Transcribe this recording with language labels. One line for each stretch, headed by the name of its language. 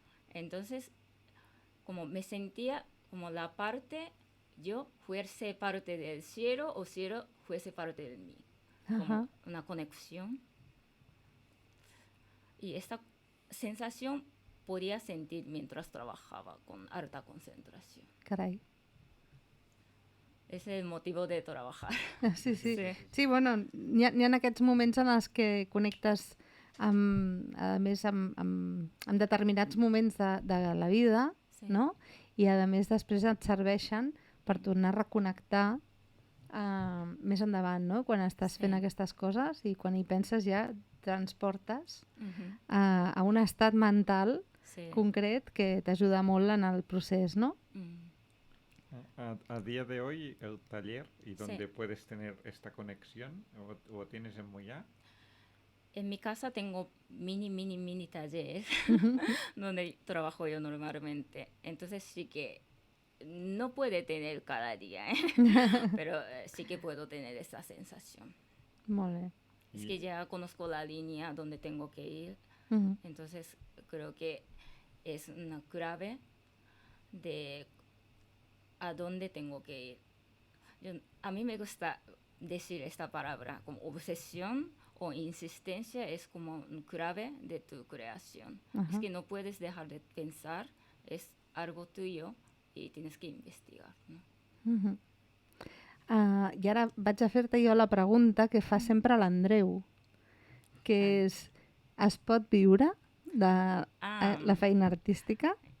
Spanish: Entonces, como me sentía como la parte, yo fuese parte del cielo o cielo fuese parte de mí. Como una conexión. Y esta sensación podía sentir mientras trabajaba con alta concentración.
Catalan: Carai. És el motiu de treballar. Sí, bueno, n'hi ha aquests moments en els que connectes a més amb determinats moments de la vida, no? I a més després et serveixen per tornar a reconnectar més endavant, no? Quan estàs fent aquestes coses i quan hi penses ja transportes a un estat mental concret que t'ajuda molt en el procés, no?
Spanish: A día de hoy, el taller y donde puedes tener esta conexión, ¿o tienes en Moyà? En mi casa tengo mini taller donde trabajo yo normalmente. Entonces sí que no puede tener cada día, pero sí que puedo tener esa sensación.
Catalan: Molt bé.
Spanish: Es que ya conozco la línea donde tengo que ir. Entonces creo que es una clave de a dónde tengo que ir. A mí me gusta decir esta palabra como obsesión o insistencia, es como una clave de tu creación. Es que no puedes dejar de pensar, es algo tuyo y tienes que investigar, ¿no?
Catalan: I ara vaig a fer-te jo la pregunta que fa sempre l'Andreu, que és, es pot viure de la feina artística?